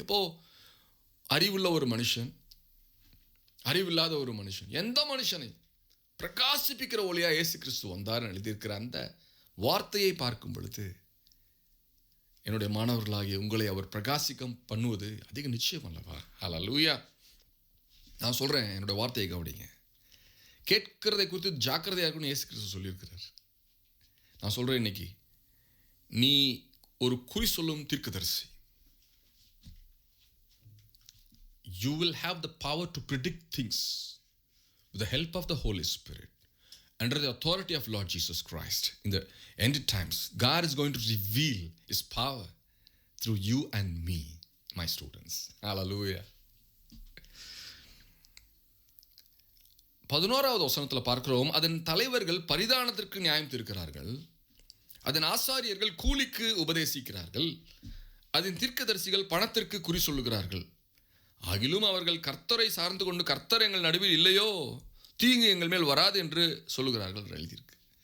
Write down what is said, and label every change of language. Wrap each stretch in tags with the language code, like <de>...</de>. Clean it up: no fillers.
<ta>அப்போது அறிவுள்ள ஒரு மனுஷன், அறிவில்லாத ஒரு மனுஷன், எந்த மனுஷனை பிரகாசிப்பிக்கிற ஒளியாக இயேசு கிறிஸ்து வந்தார் எழுதியிருக்கிற அந்த வார்த்தையை பார்க்கும் பொழுது என்னுடைய மாணவர்களாகிய உங்களை அவர் பிரகாசிக்கம் பண்ணுவது அதிக நிச்சயம் அல்லவா? ஹல்லேலூயா. நான் சொல்கிறேன், என்னோட வார்த்தையை கவனிங்க. கேட்கிறதை குறித்து ஜாக்கிரதையாக இருக்குன்னு இயேசு கிறிஸ்து சொல்லியிருக்கிறார். நான் சொல்கிறேன், இன்னைக்கு நீ ஒரு குறி சொல்லும் தீர்க்கதரிசி.</ta> <en>You will have the power to predict things with the help of the Holy Spirit under the authority of Lord Jesus Christ. In the end times, God is going to reveal His power through you and me, my students. Hallelujah.</en> <ta>11வது வசனத்தில் பார்க்கிறோம், அதன் தலைவர்கள் பரிதானத்திற்கு நியாயம் தீர்க்கிறார்கள், அதன் ஆசாரியர்கள் கூலிக்கு உபதேசிக்கிறார்கள், அதன் தீர்க்கதரிசிகள் பணத்திற்கு குறி சொல்லுகிறார்கள். ஆகிலும் அவர்கள் கர்த்தரை சார்ந்து கொண்டு கர்த்தர் எங்கள் நடுவில் இல்லையோ, தீங்கு எங்கள் மேல் வராது என்று சொல்லுகிறார்கள் எழுதியிருக்கு.</ta>